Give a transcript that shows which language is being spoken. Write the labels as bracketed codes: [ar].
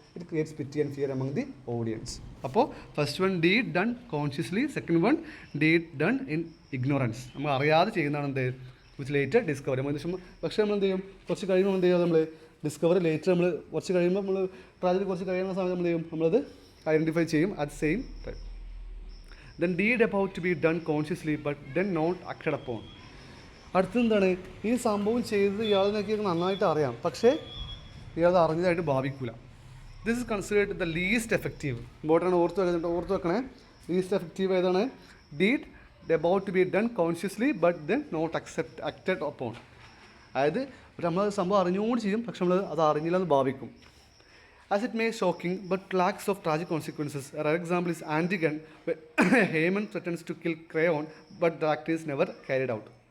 [en] It creates pity and fear among the audience. അപ്പോൾ first one deed done consciously, second one deed done in ignorance. [ml] നമ്മൾ അറിയാതെ ചെയ്യുന്നതാണ് എന്ത്? [en] Which later discovery. [ml] പക്ഷേ നമ്മൾ എന്ത് ചെയ്യും? കുറച്ച് കഴിയുമ്പോൾ എന്ത് ചെയ്യുക? നമ്മൾ ഡിസ്കവറി ലേറ്റർ നമ്മൾ കുറച്ച് കഴിയുമ്പോൾ നമ്മൾ ട്രാജഡി കുറച്ച് കഴിയുന്ന സമയത്ത് നമ്മൾ ചെയ്യും? നമ്മളത് ഐഡൻറ്റിഫൈ ചെയ്യും at same time. [en] Then deed about to be done consciously but then not acted upon. [ml] അടുത്തെന്താണ്? ഈ സംഭവം ചെയ്തത് ഇയാളിനൊക്കെ നന്നായിട്ട് അറിയാം, പക്ഷേ ഇയാൾ അറിഞ്ഞതായിട്ട് ഭാവിക്കില്ല. [en] This is considered the least effective. [ml] Important ഓർത്ത് വെക്കണേ. [en] Least effective ഏതാണ്? Deed about to be done consciously but then not acted upon. [ml] അതായത് നമ്മൾ സംഭവം അറിഞ്ഞുകൊണ്ട് ചെയ്യും, പക്ഷെ നമ്മൾ അത് അറിഞ്ഞില്ലെന്ന് ഭാവിക്കും. [en] As it may be shocking but lacks of tragic consequences. A rare example is Antigone, where Haman threatens to kill Creon but the act is never carried out.